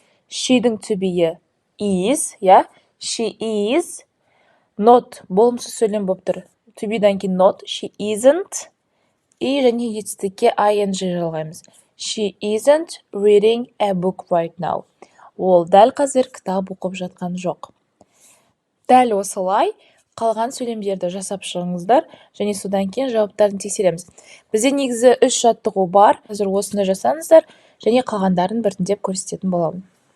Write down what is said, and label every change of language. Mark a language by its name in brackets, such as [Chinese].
[Kazakh] She'дің to be'і is, иә. [English] She is. [Kazakh] Not болымсыз сөйлем болып тұр. To be'дан кейін not, [English] she isn't. [Kazakh] И және етістікке ing жалғаймыз. [English] She isn't reading a book right now. [Kazakh] Ол дәл қазір кітап оқып жатқан жоқ. Дәл осылай қалған сөйлемдерді жасап шығыңыздар, және содан кейін жауаптарын тексереміз. Бізде негізі 3 жаттығу бар. Қазір осыны жасаңыздар, және қалғандарын біртіндеп көрсететін боламын.